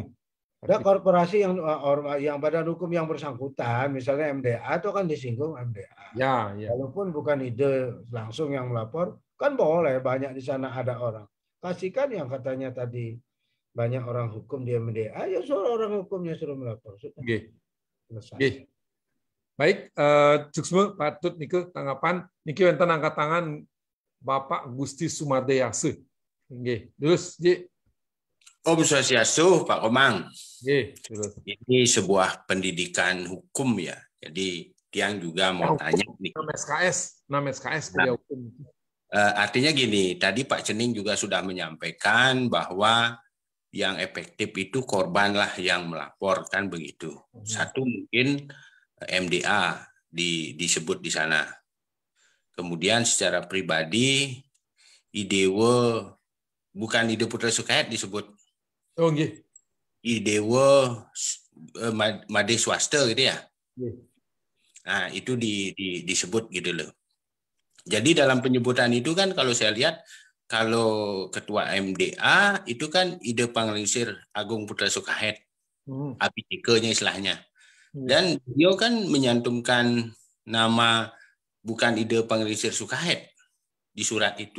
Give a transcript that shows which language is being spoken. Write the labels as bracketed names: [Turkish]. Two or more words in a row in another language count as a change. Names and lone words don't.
[Indonesian] Ada korporasi yang badan hukum yang bersangkutan, misalnya MDA itu kan disinggung MDA. Ya. Walaupun bukan ide langsung yang melapor, kan boleh banyak di sana ada orang. Kasihkan yang katanya tadi banyak orang hukum di MDA, ya suruh orang hukumnya suruh melapor. Sudah. Selesai. Baik, Cuksme, Pak Tut, Nike, tanggapan. [Balinese] Nike wenten [Indonesian] angkat tangan Bapak Gusti Sumardeyase. Terus, [Balinese] Om Swastiastu, [Indonesian] Pak Komang. Terus. Ini sebuah pendidikan hukum ya. Jadi Tiang juga mau tanya nih. 6 SKS kuliah hukum. Artinya gini, tadi Pak Cening juga sudah menyampaikan bahwa yang efektif itu korban lah yang melaporkan begitu. Satu mungkin MDA disebut di sana. Kemudian secara pribadi IDW, bukan Ide Putra Sukahit disebut. Oh, nggih. IDW Made Swasta gitu ya. Nah, itu disebut gitu loh. Jadi dalam penyebutan itu kan kalau saya lihat, kalau ketua MDA itu kan Ide Panglingsir Agung Putra Sukahit. APTK-nya istilahnya. Dan beliau kan menyantumkan nama bukan Ide Panglingsir Sukahit di surat itu.